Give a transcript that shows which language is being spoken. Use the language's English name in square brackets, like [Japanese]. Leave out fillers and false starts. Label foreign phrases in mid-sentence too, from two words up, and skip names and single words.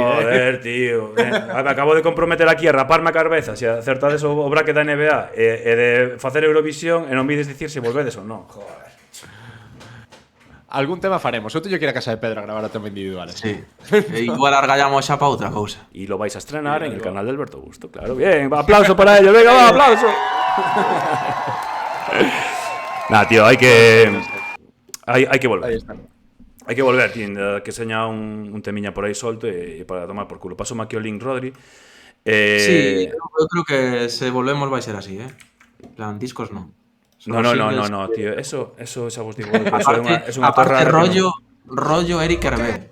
[Galician] Joder, tío. Acabo de comprometer aquí a raparme a cabeza se acertades o bracket da NBA e de facer Eurovisión e non vides dicir se volvedes ou non. Joder. Algún tema faremos. Eu teño que ir a casa de Pedro a gravar o tema individual. Sí. Igual argallamos xa para outra cousa. [Spanish] E lo vais a estrenar en el canal de Alberto Busto, claro. Bien, aplauso para ellos. Venga, va, aplauso. Nah, tío, hay que volver. Ahí está. [Galician] Hai que volver, tío, que seña un temiña por aí solto e para tomar por culo. Paso aquí o link, Rodri. Sí, eu creo que se volvemos vai ser así, En plan, discos non. No, tío, eso xa vos digo. Aparte rollo Eric Hervé.